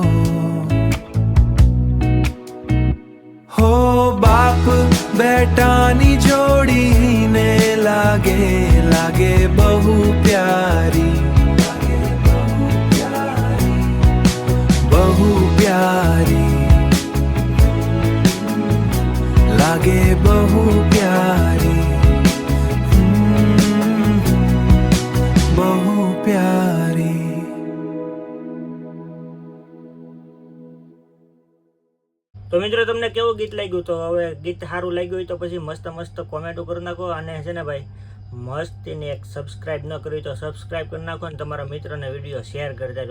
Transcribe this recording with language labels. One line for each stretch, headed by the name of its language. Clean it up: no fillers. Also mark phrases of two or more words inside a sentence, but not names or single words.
Gujarati: હો બાપ બેટાની જોડી ને લાગે બહુ પ્યારી લાગે બહુ પ્યારી બહુ પ્યારી. તો મિત્રો, તમને કેવું ગીત લાગ્યું? તો હવે ગીત સારું લાગ્યું હોય તો પછી મસ્ત કોમેન્ટો કરી નાખો. અને છે ને ભાઈ, મસ્તીને એક સબસ્ક્રાઇબ ન કરી તો સબસ્ક્રાઇબ કરી નાખો અને તમારા મિત્રોને વિડીયો શેર કરતા રહો.